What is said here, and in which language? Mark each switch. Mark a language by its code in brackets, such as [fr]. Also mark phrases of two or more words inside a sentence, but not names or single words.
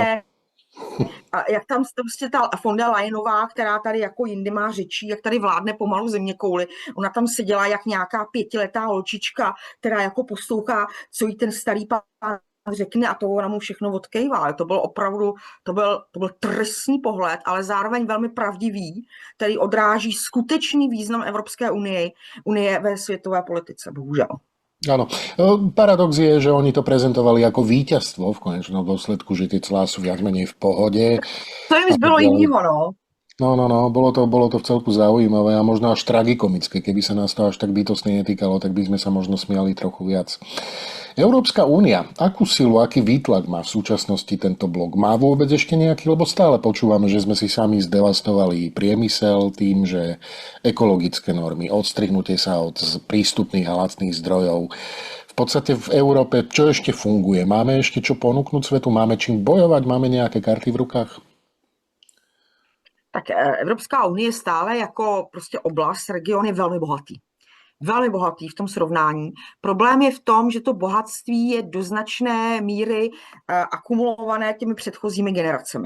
[cs] úplně, a jak tam prostě ta von der Leyenová, která tady jako jindy má řečí, jak tady vládne pomalu zeměkouli, ona tam seděla jak nějaká 5letá holčička, která jako poslouchá, co jí ten starý pán řekne a to ona mu všechno odkejvá. To byl opravdu, to byl drsný pohled, ale zároveň velmi pravdivý, který odráží skutečný význam Evropské unie ve světové politice, bohužel. [sk] Áno. Paradox je, že oni to prezentovali ako víťazstvo v konečnom dôsledku, že tie clá sú viac menej v pohode. [cs] To jim zbylo jinýho, no. [sk] No, bolo to v celku zaujímavé a možno až tragikomické. Keby sa nás to až tak bytostne netýkalo, tak by sme sa možno smiali trochu viac. Európska únia, akú silu, aký výtlak má v súčasnosti tento blok? Má vôbec ešte nejaký? Lebo stále počúvame, že sme si sami zdevastovali priemysel tým, že ekologické normy, odstrihnutie sa od prístupných a lacných zdrojov. V podstate v Európe čo ešte funguje? Máme ešte čo ponúknuť svetu? Máme čím bojovať? Máme nejaké karty v rukách? [cs] Tak Evropská unie stále jako prostě oblast, region je velmi bohatý v tom srovnání. Problém je v tom, že to bohatství je do značné míry akumulované těmi předchozími generacemi.